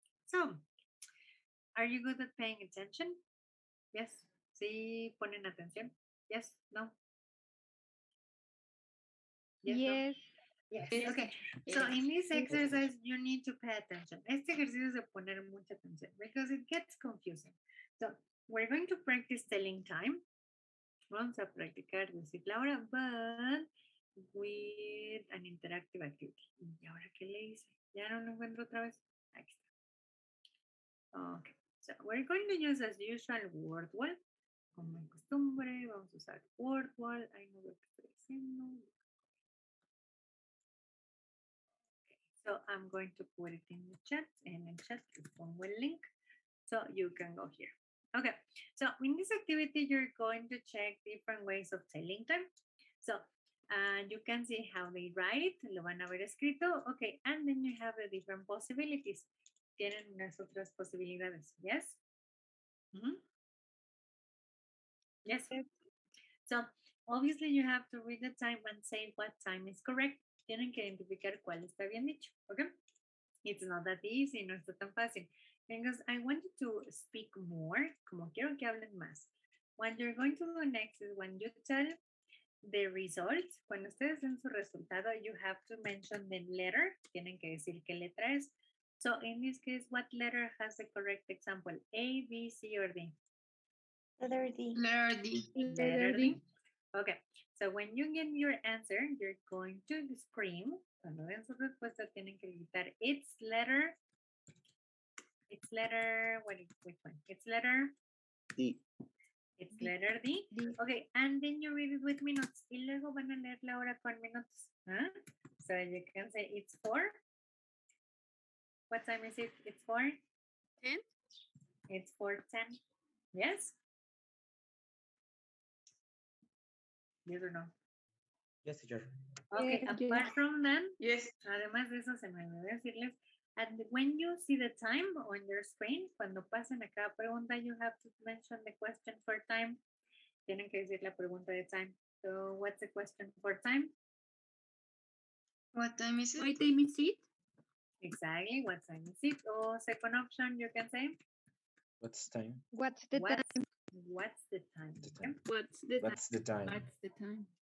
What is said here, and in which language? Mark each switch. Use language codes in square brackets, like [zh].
[en] So, are you good at paying attention? Yes. [es] Sí, ponen atención. [en] Yes, no. Yes. No? Yes. Okay. So in this exercise, you need to pay attention. [es] Este ejercicio es de poner mucha atención [en] because it gets confusing. So we're going to practice telling time. [es] Vamos a practicar decir la hora, [en] but with an interactive activity. [es] ¿Y ahora qué le hice? Ya no lo encuentro otra vez. Aquí está. Okay. [en] So we're going to use as usual word wall. [es] Como en costumbre, vamos a usar word wall. Ahí no veo qué estoy haciendo. [en] Okay. So I'm going to put it in the chat. [es] En el chat les pongo el link. [en] So you can go here. Okay, so in this activity, you're going to check different ways of telling time. So you can see how they write, [es] lo van a ver escrito. [en] Okay, and then you have the different possibilities. [es] Tienen unas otras posibilidades, yes? [en] Yes. So obviously you have to read the time and say what time is correct. [es] Tienen que identificar cuál está bien dicho, okay? [en] It's not that easy, [es] no está tan fácil. [en] Because I want you to speak more, [es] como quiero que hablen más. [en] What you're going to do next is when you tell the results, [es] cuando ustedes den su resultado, [en] you have to mention the letter. [es] Tienen que decir qué letra es. [en] So in this case, what letter has the correct example? A, B, C, or D? Letter D. Letter D. Letter D. Okay, so when you get your answer, you're going to scream. [es] Cuando den su respuesta, tienen que gritar, [en] it's letter, which one? It's letter D. It's letter D. Okay, and then you read it with minutes. [es] Y luego van a leer la hora con minutos. [en] Huh? So you can say it's 4. What time is it? It's 4:10. It's 4:10. Yes? Yes or no? Yes, teacher. Okay, Yes. apart from that, Yes. [es] además de eso, se me olvidó decirles, [en] and when you see the time on your screen, [es] cuando pasen a cada pregunta, [en] you have to mention the question for time. [es] Tienen que decir la pregunta de time. [en] So, what's the question for time? What time is it? What time is it? Exactly, what time is it? Or second option, you can say, What's time? What's the time? what's the time? The time. What's the What's the time? What's the time?